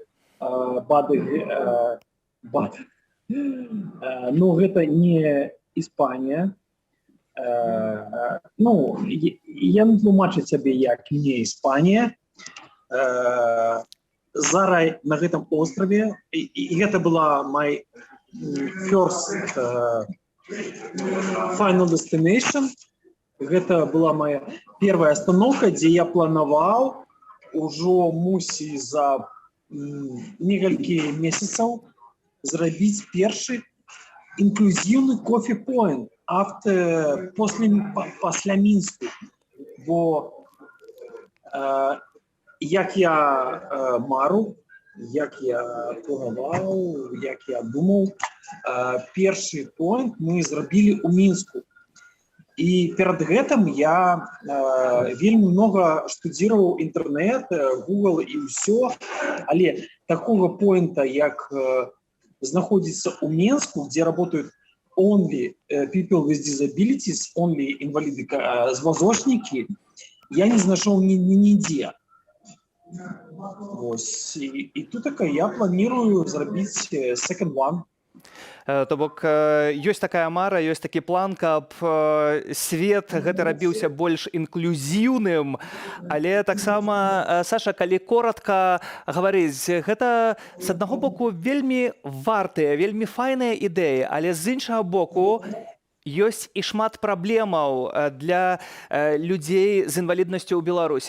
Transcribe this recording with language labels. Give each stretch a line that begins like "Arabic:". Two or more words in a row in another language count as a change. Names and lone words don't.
Belarusian: Ну, гэта не Іспанія. Ну, я не тлумачу сябе як не Іспанія. Зараз на гэтым острове, і гэта была
English: my first final destination.
Russian: Гэта была моя первая остановка,
Belarusian: дзе я планаваў ужо мусі за некалькі месяцаў зрабіць першы інклюзіўны кофе-поінт пасля Мінску. Бо як я мару, як я планаваў, як я думаў, першы поінт мы зрабілі ў Мінску. І перад гэтым я вельмі много штудзіраваў інтэрнэт, Google і ўсё, але такога поінта, як знаходзіцца ў Мінску, дзе работают
English: only people with disabilities,
Belarusian: only инвалиды, вазочники, я не знайшоў нідзе. І тут я планирую зрабіць
English: second one.
Belarusian: То бок ёсць такая мара, ёсць такі план, каб свет гэты рабіўся больш інклюзіўным, але таксама, Саша, калі коротка гаварыць, гэта з аднаго боку вельмі вартыя, вельмі файныя ідэі, але з іншага боку ёсць і шмат праблемаў для людзей з інваліднасцю ў Беларусі.